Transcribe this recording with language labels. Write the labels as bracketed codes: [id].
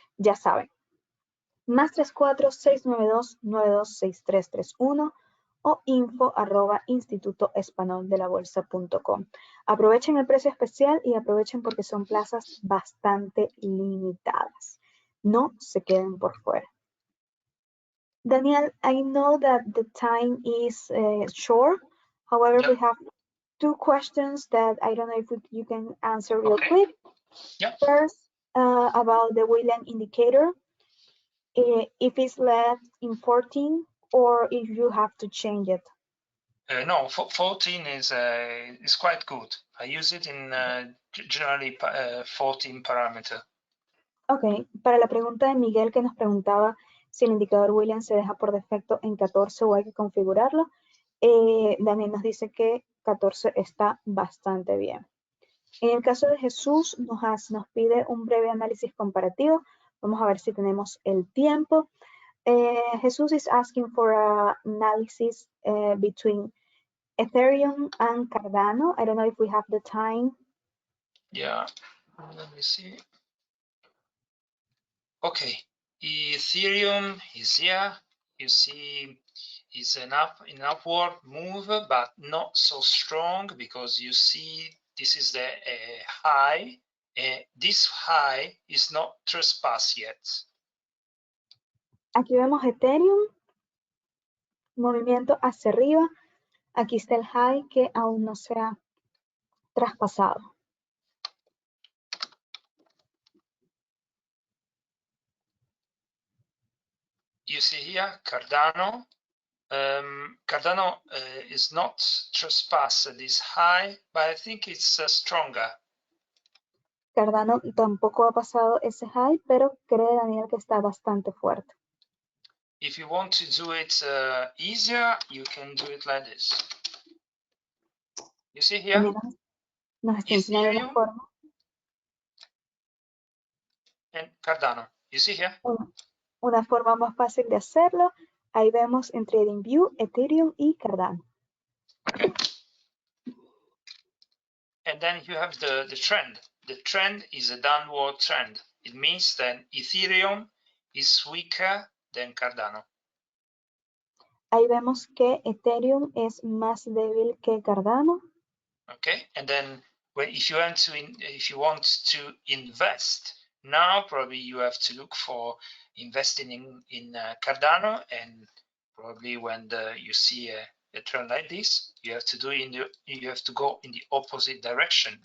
[es] Ya saben, +34-692-926331 o info@institutoespanoldelabolsa.com. Aprovechen el precio especial y aprovechen porque son plazas bastante limitadas. No se queden por fuera. [en] Daniel, I know that the time is short. However, we have two questions that I don't know if you can answer real quick. First, about the Williams indicator. If it's left in 14 or if you have to change it. No, 14 is quite good. I use it in generally 14 parameter. [es] Ok, para la pregunta de Miguel que nos preguntaba si el indicador Williams se deja por defecto en 14 o hay que configurarlo, Daniel nos dice que 14 está bastante bien. En el caso de Jesús, nos pide un breve análisis comparativo. Vamos a ver si tenemos el tiempo. [en] Jesús is asking for an analysis between Ethereum and Cardano. I don't know if we have the time. Yeah, let me see. Okay, Ethereum is here. You see, it's an upward move, but not so strong because you see this is the high. This high is not trespass yet. [es] Aquí vemos Ethereum, movimiento hacia arriba. Aquí está el high que aún no se ha traspasado. [en] You see here, Cardano Cardano is not trespassed this high, but I think it's stronger. [es] Cardano tampoco ha pasado ese high, pero cree Daniel que está bastante fuerte. [en] If you want to do it easier, you can do it like this. You see here? [es] Daniel nos está enseñando una [en] Ethereum [es] forma. [en] And Cardano. You see here? [es] Una forma más fácil de hacerlo. Ahí vemos en TradingView, Ethereum y Cardano. [en] Okay. And then you have the trend. The trend is a downward trend. It means that Ethereum is weaker than Cardano. [es] Ahí vemos que Ethereum es más débil que Cardano. [en] Okay, and then if you want to invest now, probably you have to look for investing in Cardano, and probably when you see a trend like this, you have to go in the opposite direction.